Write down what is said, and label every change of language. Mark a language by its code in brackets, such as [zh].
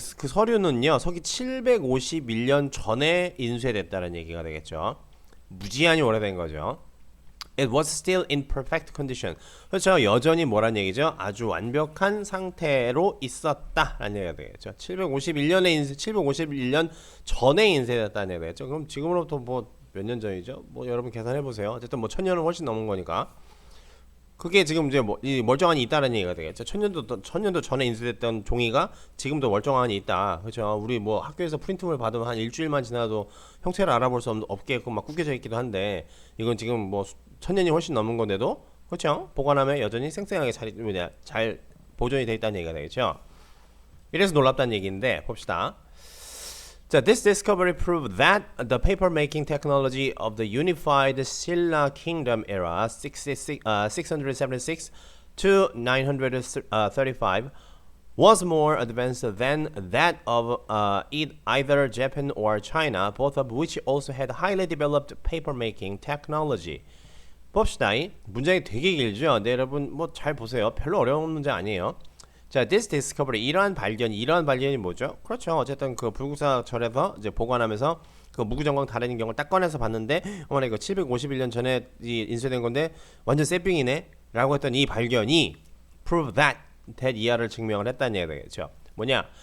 [ko] 그 서류는요, 서기 751년 전에 인쇄됐다는 얘기가 되겠죠. 무지한히 오래된 거죠. [en] It was still in perfect condition. [ko] 그렇죠. 여전히 뭐란 얘기죠? 아주 완벽한 상태로 있었다라는 얘기가 되겠죠. 751년 전에 인쇄됐다는 얘기가 되겠죠. 그럼 지금으로부터 뭐 몇 년 전이죠? 뭐 여러분 계산해 보세요. 어쨌든 뭐 1000년은 훨씬 넘은 거니까. 그게 지금 이제 뭐 이 멀쩡한이 있다는 얘기가 되겠죠. 천년도 전에 인쇄됐던 종이가 지금도 멀쩡한이 있다. 그렇죠. 우리 뭐 학교에서 프린트물 받으면 한 일주일만 지나도 형태를 알아볼 수 없게끔 막 구겨져 있기도 한데 이건 지금 뭐 1000년이 훨씬 넘은 건데도 그렇죠. 보관하면 여전히 생생하게 잘 보존이 돼 있다는 얘기가 되겠죠. 이래서 놀랍다는 얘기인데 봅시다. [en] 자, this discovery proved that the paper-making technology of the unified Silla Kingdom era, 676 to 935, was more advanced than that of either Japan or China, both of which also had highly developed paper-making technology. [ko] 봅시다. 문장이 되게 길죠? 네, 여러분 뭐 잘 보세요. 별로 어려운 문제 아니에요. 자, this discovery 이러한 발견이 뭐죠? 그렇죠. 어쨌든 그 불국사절에서 이제 보관하면서 그 무구정광 다른 경우를 딱 꺼내서 봤는데 어머나 이거 751년 전에 인쇄된 건데 완전 새삥이네라고 했던 이 발견이 [en] prove that [ko] 이하를 증명을 했다는 얘기가 되겠죠. 뭐냐?